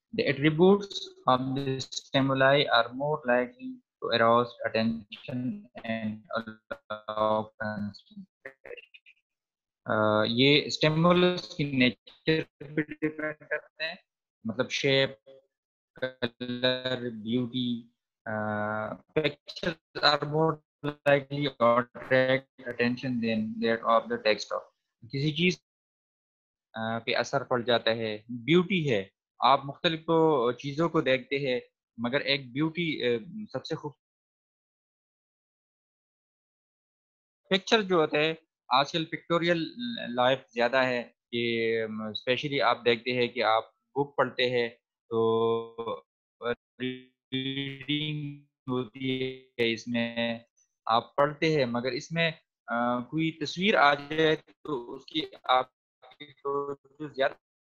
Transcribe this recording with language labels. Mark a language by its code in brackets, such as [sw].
[en] The attributes of the stimuli are more likely to arouse attention and allow concentration. [ur] یہ stimulus کی nature پہ depend کرتے ہیں، مطلب shape, colour, beauty. [en] pictures are more likely to attract attention than that of the text of. [ur] کسی چیز پہ اثر پڑ جاتا ہے، بیوٹی ہے آپ مختلف چیزوں کو دیکھتے ہیں، مگر ایک بیوٹی سب سے خوب پکچر جو ہوتا ہے آج کل پکٹوریل لائف زیادہ ہے کہ اسپیشلی آپ دیکھتے ہیں کہ آپ بک پڑھتے ہیں تو ریڈنگ ہوتی ہے، اس میں آپ پڑھتے ہیں مگر اس میں کوئی تصویر آ جائے تو اس کی آپ کی توجہ زیادہ.